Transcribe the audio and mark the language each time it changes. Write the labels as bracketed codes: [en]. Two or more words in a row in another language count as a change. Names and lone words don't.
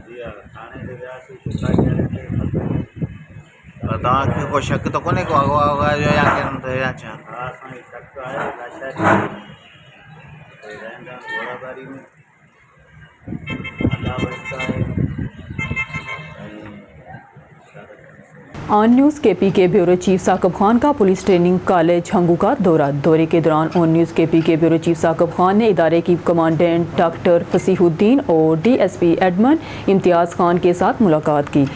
[sd] जी हा, थाणे ते वियासीं चुकाई वारे खे पर तव्हांखे को शक त कोन्हे को अगवा वगवा जो या कंहिं या छा? हा, असांखे शक आहे लाशारी रहंदा आहिनि घोड़ाबारी में, अलावस्ता आहे [ur] آن نیوز کے پی کے بیورو چیف ثاقب خان کا پولیس ٹریننگ کالج ہنگو کا دورہ۔ دورے کے دوران آن نیوز کے پی کے بیورو چیف ثاقب خان نے ادارے کی کمانڈنٹ ڈاکٹر فصیح الدین اور ڈی ایس پی ایڈمن امتیاز خان کے ساتھ ملاقات کی۔